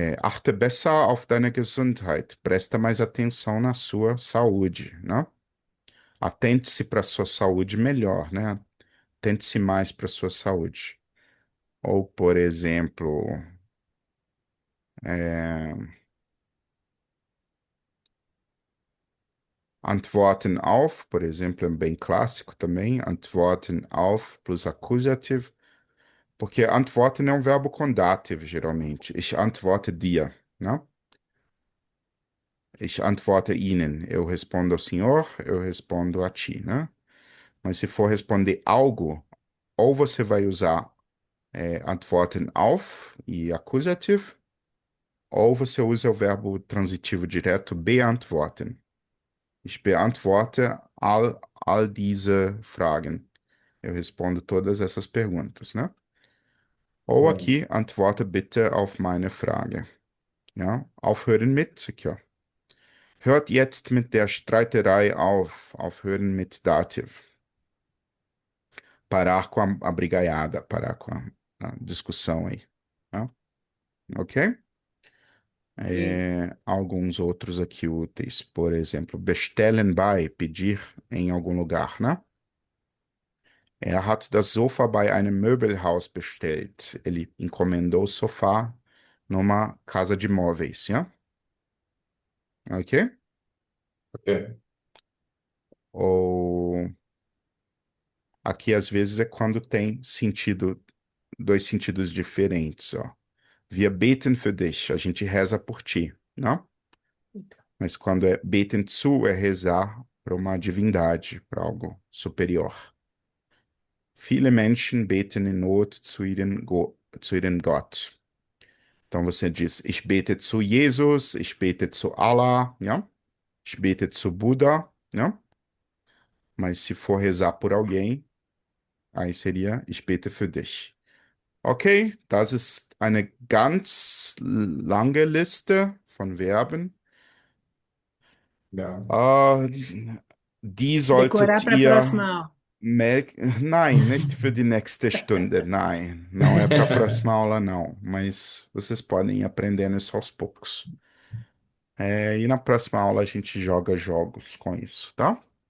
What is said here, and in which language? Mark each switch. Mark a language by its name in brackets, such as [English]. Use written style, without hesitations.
[German] Achte besser auf deine Gesundheit. [Portuguese] Presta mais atenção na sua saúde, né? Atente-se para a sua saúde melhor, né? Atente-se mais para a sua saúde. Ou, por exemplo, é, antworten auf, por exemplo, é bem clássico também. Antworten auf plus acusativo. Porque antworten é um verbo com dativo, geralmente. [German] Ich antworte dir, [Portuguese] né? [German] Ich antworte Ihnen. [Portuguese] Eu respondo ao senhor, eu respondo a ti, né? Mas se for responder algo, ou você vai usar antworten auf e acusativo, ou você usa o verbo transitivo direto beantworten. [German] Ich beantworte all diese Fragen. [Portuguese] Eu respondo todas essas perguntas, né? Ou Bom, [German] aqui, antworte bitte auf meine Frage. Ja, aufhören mit, aqui, ó. Hört jetzt mit der Streiterei auf. Aufhören mit Dativ. [Portuguese] Parar com a brigaiada, parar com a discussão aí. Tá? Ok? Ok. Alguns outros aqui úteis. Por exemplo, bestellen bei, pedir em algum lugar, né? [German] Er hat das Sofa bei einem Möbelhaus bestellt. [Portuguese] Ele encomendou o sofá numa casa de móveis, ja? Ok? ok. Ou aqui às vezes é quando tem sentido, dois sentidos diferentes, ó. [German] Wir beten für dich, [Portuguese] a gente reza por ti, não? Mas quando é beten zu, é rezar para uma divindade, para algo superior. [German] Viele Menschen beten in Not zu ihrem Gott. [Portuguese] Então você diz, [German] ich bete zu Jesus, ich bete zu Allah, [Portuguese] ja? [German] Ich bete zu Buda, [Portuguese] ja? Mas se for rezar por alguém, aí seria [German] ich bete für dich. Okay, das ist eine ganz lange Liste von Verben. [Portuguese] Legal. [German] Ah, die [Portuguese] Decorar [German] solltet [Portuguese] para a próxima [German] ihr [Portuguese] aula. [German] Nein, nicht für die nächste Stunde. Nein, [Portuguese] não é para a próxima aula, não. Mas vocês podem ir aprendendo isso aos poucos. E na próxima aula a gente joga jogos com isso, tá?